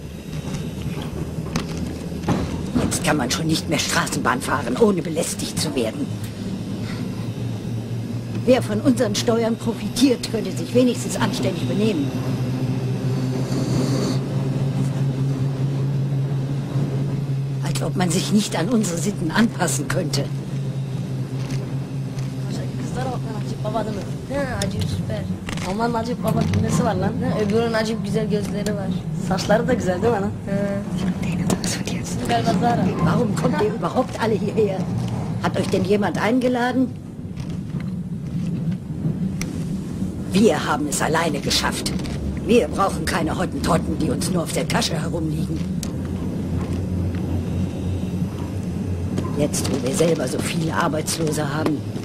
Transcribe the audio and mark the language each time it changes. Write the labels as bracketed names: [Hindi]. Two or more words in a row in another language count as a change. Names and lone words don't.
[German] Jetzt kann man schon nicht mehr Straßenbahn fahren, ohne belästigt zu werden. Wer von unseren Steuern profitiert, könnte sich wenigstens anständig benehmen. Als ob man sich nicht an unsere Sitten anpassen könnte. [Turkish] Baba değil mi? He, acayip süper. Aman Necip Baba nesi var lan? He, öbürünün acayip güzel gözleri var. Saçları da güzel değil mi lan? Galiba Zara. [German] Warum kommt ihr überhaupt alle hierher? Hat euch denn jemand eingeladen? Wir haben es alleine geschafft. Wir brauchen keine Hottentotten, die uns nur auf der Tasche herumliegen. Jetzt, wo wir selber so viele Arbeitslose haben.